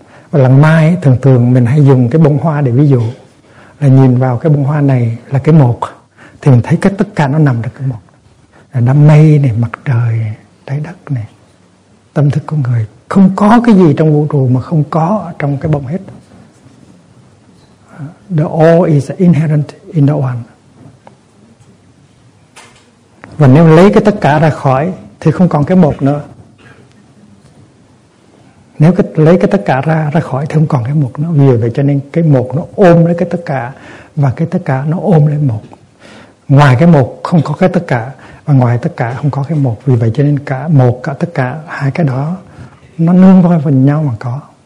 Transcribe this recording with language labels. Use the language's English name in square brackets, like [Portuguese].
[Vietnamese] Và lần mai thường thường mình hay dùng cái bông hoa để ví dụ, là nhìn vào cái bông hoa này là cái một, thì mình thấy cái tất cả nó nằm trong cái một. Là đám mây này, mặt trời, trái đất này, tâm thức con người, không có cái gì trong vũ trụ mà không có trong cái bông hết. [English] The all is inherent in the one. [Vietnamese] Và nếu lấy cái tất cả ra khỏi thì không còn cái một nữa. Nếu lấy cái tất cả ra khỏi thì không còn cái một nữa. Vì vậy cho nên cái một nó ôm lấy cái tất cả, và cái tất cả nó ôm lấy một. Ngoài cái một không có cái tất cả, và ngoài tất cả không có cái một. Vì vậy cho nên cả một, cả tất cả, hai cái đó nó nương vào phần nhau mà có.